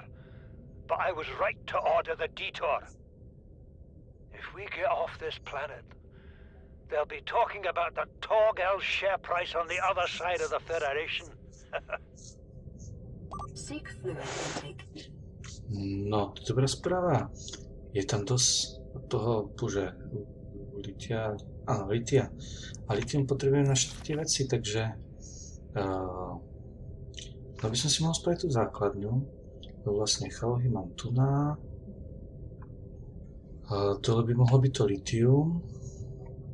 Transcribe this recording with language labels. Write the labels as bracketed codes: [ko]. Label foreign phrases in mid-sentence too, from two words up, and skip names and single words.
[en] But I was right to order the detour. If we get off this planet, they'll be talking about the Torgal share price on the other side of the Federation. Seek fluid intake. [sk] No, to je dobrá správa. Je tam dosť toho, bože, litia, áno, litia. A litium potrebujem na všetky tie veci, takže no by som si mohol spraviť tú základňu. Vlastne chalohy mám tu na. Dole by mohlo byť to litium.